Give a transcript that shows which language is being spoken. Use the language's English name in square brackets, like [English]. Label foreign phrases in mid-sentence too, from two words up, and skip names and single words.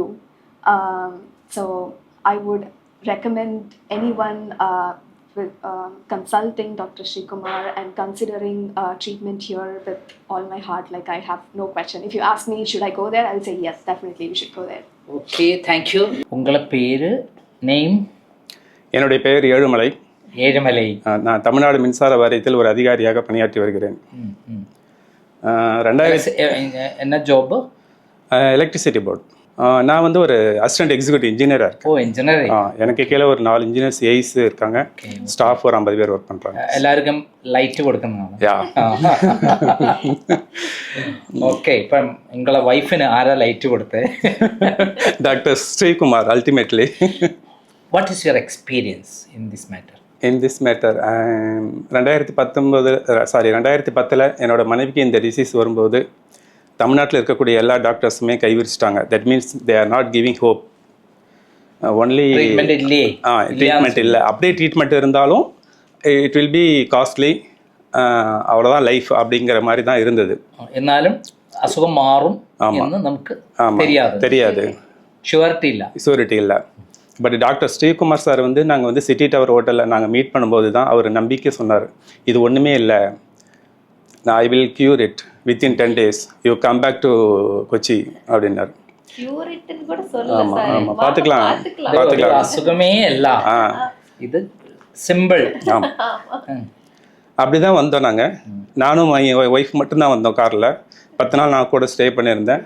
[English] So I would recommend anyone with consulting Dr. Srikumar and considering treatment here with all my heart. Like, I have no question. If you ask me, should I go there? I'll say yes, definitely you should go there. Okay, thank you. [Tamil] உங்கள பேரு name? என்னுடைய பெயர் ஏழுமலை. ஏழுமலை. நான் தமிழ்நாடு மின்சார வாரியத்தில் ஒரு அதிகாரியாக பணியாற்றி வருகிறேன். 2000 என்ன ஜாப்? [English] electricity board. [Tamil] நான் வந்து ஒரு [English] assistant executive [Tamil] இன்ஜினியராக இருக்கேன். ஓ, இன்ஜினியரிங். எனக்கு கீழே ஒரு 4 [English] engineers AEs [Tamil] இருக்காங்க. ஸ்டாஃப் ஒரு 50 பேர் ஒர்க் பண்ணுறாங்க. எல்லாருக்கும் லைட் കൊടുക്കുന്നതാണ്. யா. ஓகே, இப்போ உங்கள [Malayalam] വൈഫിന് ആരാ ലൈറ്റ് കൊടുത്തേ? [English] Doctor Srikumar ultimately. What is your experience in this matter? in this matter [Tamil] 2010 என்னோட மனைவிக்கு இந்த டிசீஸ் வரும்போது தமிழ்நாட்டில் இருக்கக்கூடிய எல்லா டாக்டர்ஸுமே கைவிரிச்சிட்டாங்க. [English] That means they are not giving hope. Only treatment இல்லை. [Tamil] அப்படியே ட்ரீட்மெண்ட் இருந்தாலும் [English] it will be costly, [Tamil] அவ்வளோதான் லைஃப் அப்படிங்கிற மாதிரி தான் இருந்தது. [Malayalam] എന്നാലും [Tamil] அசுகம் மாறும் [Malayalam] എന്ന് നമുക്ക് [Tamil] தெரியாது. ஷூரிட்டி இல்லை. பட் டாக்டர் ஸ்ரீகுமார் சார் வந்து நாங்கள் வந்து சிட்டி டவர் ஹோட்டலில் நாங்கள் மீட் பண்ணும்போது தான் அவர் நம்பிக்கை சொன்னார், இது ஒன்றுமே இல்லை, [English] I will cure it within 10 days, you come back to Kochi [Tamil] அப்படின்னாரு. ஆமாம் ஆமாம், பார்த்துக்கலாம். அசுகமே எல்லாம் இது சிம்பிள். ஆமாம், அப்படி தான் வந்தோம் நாங்கள். நானும் ஒய்ஃப் மட்டும்தான் வந்தோம் காரில். 10 நாள் நான் கூட ஸ்டே பண்ணியிருந்தேன்.